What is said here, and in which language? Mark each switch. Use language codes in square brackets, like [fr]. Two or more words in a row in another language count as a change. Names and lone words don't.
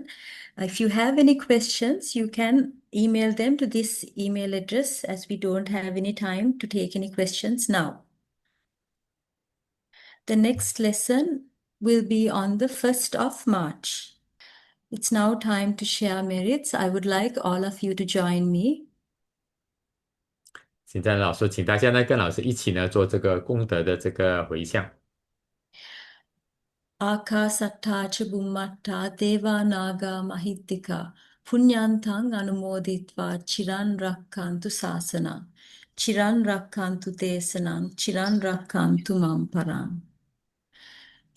[en] If you have any questions, you can email them to this email address, as we don't have any time to take any questions now. The next lesson will be on the 1st of March. It's now time to share merits. I would like all of you to join me. [zh] 现在老师，请大家呢跟老师一起呢做这个功德的这个回向。 [pi] Akasatta cha bummatta deva naga mahittika punyantang anumoditva chiran rakkantu sasana chiran rakkantu desanam chiran rakkantu mamparam.